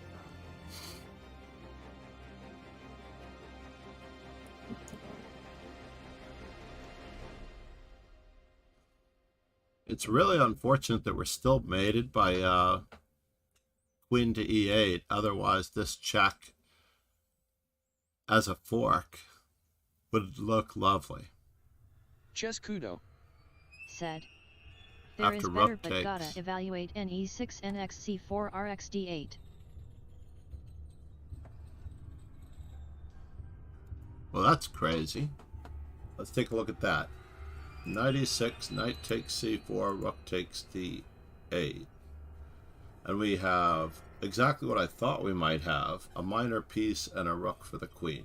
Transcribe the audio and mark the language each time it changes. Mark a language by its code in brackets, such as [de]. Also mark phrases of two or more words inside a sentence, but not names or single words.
[en] It's really unfortunate that we're still mated by queen to e8. Otherwise, this check as a fork would look lovely. Chess Kudo. Said. There After is better rook but takes. gotta evaluate ne6 nxc4 rxd8. Well, that's crazy. Let's take a look at that. Knight e6, knight takes c4, rook takes d8. And we have exactly what I thought we might have, a minor piece and a rook for the queen.